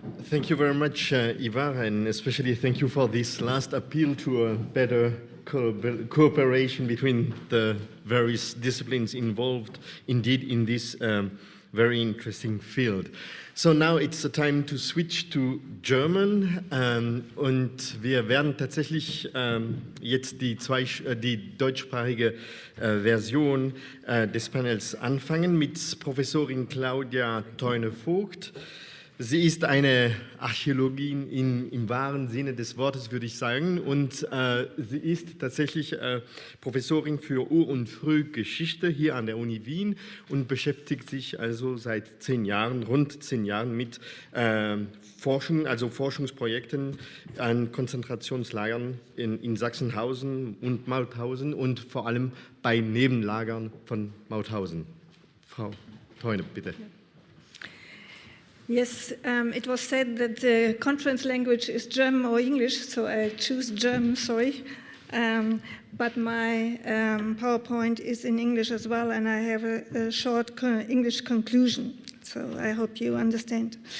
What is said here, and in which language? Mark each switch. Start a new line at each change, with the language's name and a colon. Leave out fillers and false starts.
English: Thank you very much, Ivar, and especially thank you for this last appeal to a better cooperation between the various disciplines involved, indeed, in this very interesting field. So now it's the time to switch to German,
German: und wir werden tatsächlich jetzt die deutschsprachige Version des Panels anfangen mit Professorin Claudia Theune-Vogt. Sie ist eine Archäologin im wahren Sinne des Wortes, würde ich sagen, und sie ist tatsächlich Professorin für Ur- und Frühgeschichte hier an der Uni Wien und beschäftigt sich also seit rund 10 Jahren mit Forschung, also Forschungsprojekten an Konzentrationslagern in Sachsenhausen und Mauthausen und vor allem bei Nebenlagern von Mauthausen. Frau Theune, bitte.
English: Yes, it was said that the conference language is German or English, so I choose German, sorry. But my PowerPoint is in English as well, and I have a short English conclusion, so I hope you understand.